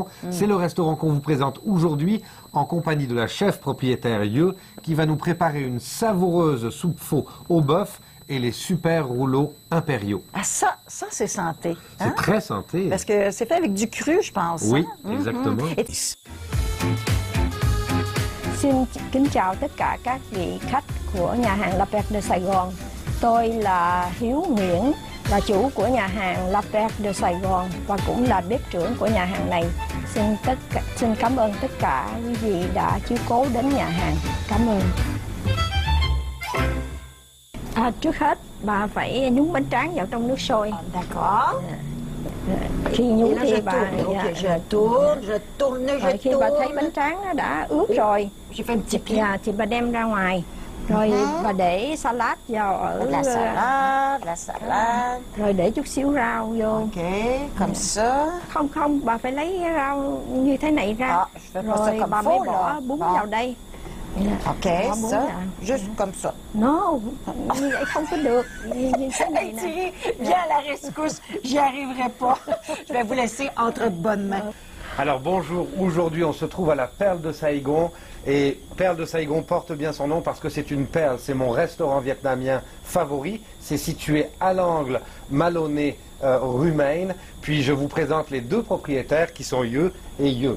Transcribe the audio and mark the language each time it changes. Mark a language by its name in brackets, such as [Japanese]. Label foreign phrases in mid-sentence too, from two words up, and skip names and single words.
[French] C'est le restaurant qu'on vous présente aujourd'hui en compagnie de la chef propriétaire Yeu qui va nous préparer une savoureuse soupe pho au bœuf et les super rouleaux impériaux. Ah, ça c'est santé. C'est très santé. Parce que c'est fait avec du cru, je pense. Oui, hein? exactement. Et... [Vietnamese] Xin kính chào tất cả các vị khách của nhà hàng La Perle de Saigon. Tôi là Hiếu Nguyễn, là chủ của nhà hàng La Perle de Saigon và cũng là bếp trưởng của nhà hàng này. Xin cảm ơn tất cả quý vị đã chiếu cố đến nhà hàng. Cảm ơn. Trước hết bà phải nhúng bánh tráng vào trong nước sôi. [French] D'accord. [Vietnamese] Khi nhúng thì bà [French] je tourne, [Vietnamese] khi bà thấy bánh tráng nó đã ướt rồi thì bà đem ra ngoài. Rồi bà để salad vào ở [French] la salade. [Vietnamese] Rồi để chút xíu rau vô. [French] Ok, comme ça. [Vietnamese] Không, bà phải lấy rau như thế này ra. Rồi bà mới bỏ bún vào đây. [French] Ok, ça, juste comme ça. [Vietnamese] No, như vậy không có được. Như thế này nè. [French] Thierry, viens à la rescousse, j'y arriverai pas. Je vais vous laisser entre bonnes mains. Alors bonjour, aujourd'hui on se trouve à la Perle de Saigon et Perle de Saigon porte bien son nom parce que c'est une perle, c'est mon restaurant vietnamien favori, c'est situé à l'angle Maloney rue Maine, puis je vous présente les deux propriétaires qui sont Yeu et Yeu.